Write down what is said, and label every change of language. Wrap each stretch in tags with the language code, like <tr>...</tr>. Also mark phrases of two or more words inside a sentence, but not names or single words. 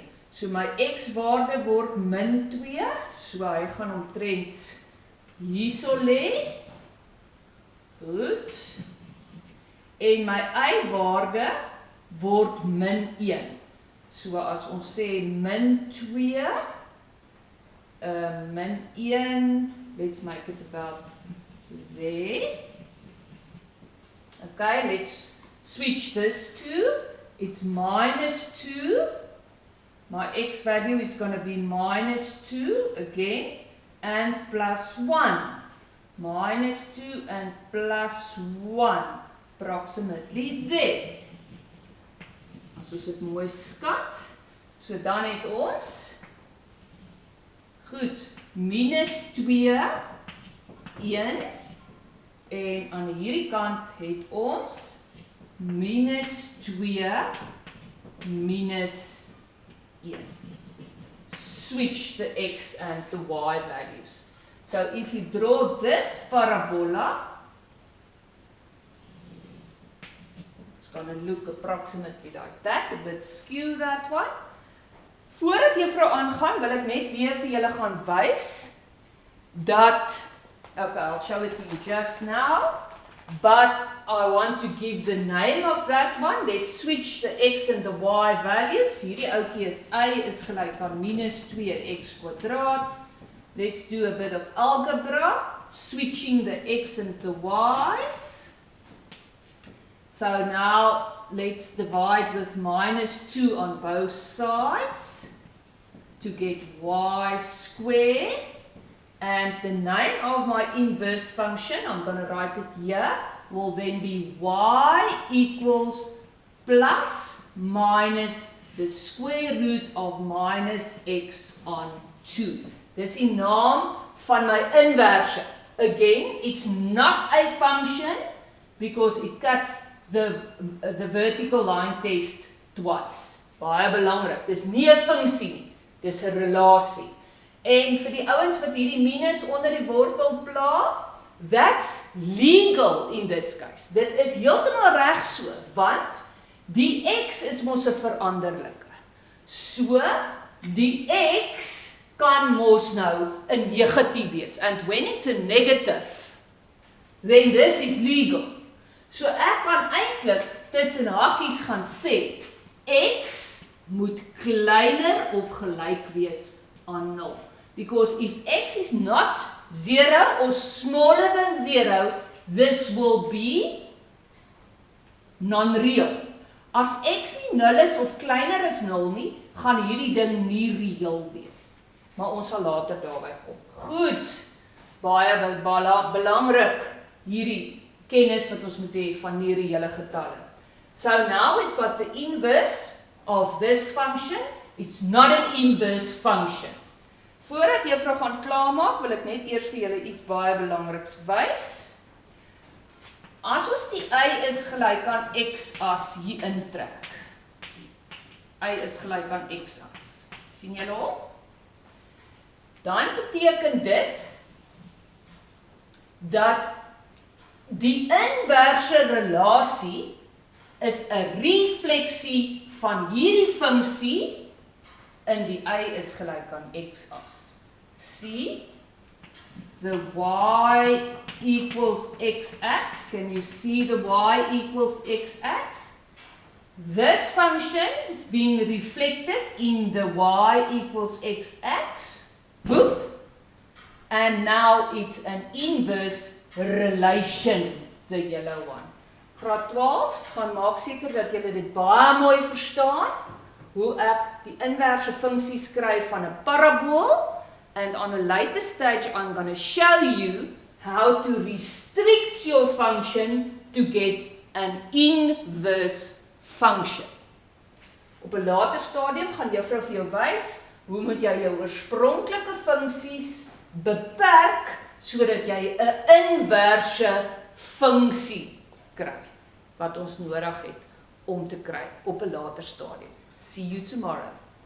<af>So my x-waarde word min 2, so hy gaan omtrent hierso lê. Goed. En my y-waarde word min 1. So as ons sê min 2, min 1,</af> <en>let's make it about there. Okay, let's switch this to, it's minus 2. My x value is going to be minus 2 again, and plus 1. Minus 2 and plus 1, approximately there.</en> <af>As ons dit mooi skat, so dan het ons, goed, minus 2, 1, en aan hierdie kant het ons, minus 2, minus 1.</af> <en>Switch the x and the y values. So if you draw this parabola, it's going to look approximately like that, a bit skew that one.</en> <af>Voordat juffrou aangaan, wil ek net weer vir julle gaan wys dat,</af> <en>okay, I'll show it to you just now, but I want to give the name of that one. Let's switch the x and the y values.</en> <af>Hierdie ouetjie is y is gelyk aan minus 2x kwadraat.</af> <en>Let's do a bit of algebra, switching the x and the y's. So now let's divide with minus 2 on both sides to get y squared. And the name of my inverse function, I'm going to write it here, will then be y equals plus minus the square root of minus x on 2.</en> <af>Dis die naam van my inverse.</af> <en>Again, it's not a function because it cuts the vertical line test twice.</en> <af>Baie belangrik. Dis nie 'n funksie nie, dis 'n relasie. En vir die ouens wat hierdie minus onder die wortel pla,</af> <en>that's legal in this case.</en> <af>Dit is heeltemal reg so, want die x is mos 'n veranderlike. So, die x kan mos nou 'n negatief wees.</af> <en>And when it's a negative, then this is legal.</en> <af>So ek kan eintlik tussen hakies gaan sê, x moet kleiner of gelyk wees aan 0.</af> <en>Because if x is not 0 or smaller than 0, this will be non-real.</en> <af>As x nie 0 is of kleiner as 0 nie, gaan hierdie ding nie reëel wees. Maar ons sal later daarby kom. Goed, baie belangrik hierdie kennis wat ons moet hê van nie reële getalle.</af> <en>So now we've got the inverse of this function. It's not an inverse function.</en> <af>Voordat juffrou gaan klaarmaak, wil ek net eers vir julle iets baie belangriks wys. As ons die y is gelyk aan x-as hier intrek. Y is gelyk aan x-as. Sien julle hom? Dan beteken dit dat die inverse relasie is 'n refleksie van hierdie funksie in die y is gelyk aan x-as.</af> <en>See? The y equals x-ax. Can you see the y equals x-ax? This function is being reflected in the y equals x-ax. Boop. And now it's an inverse relation, the yellow one.</en> <af>Graad 12 gaan maak seker dat julle dit baie mooi verstaan, hoe ek die inverse funksie skryf van 'n parabool.</af> <en>And on a later stage, I'm going to show you how to restrict your function to get an inverse function.</en> <af>Op 'n later stadium gaan juffrou vir jou wys, hoe moet jy jou oorspronklike funksies beperk, sodat jy 'n inverse funksie kry, wat ons nodig het om te kry op 'n later stadium.</af> <en>See you tomorrow.</en>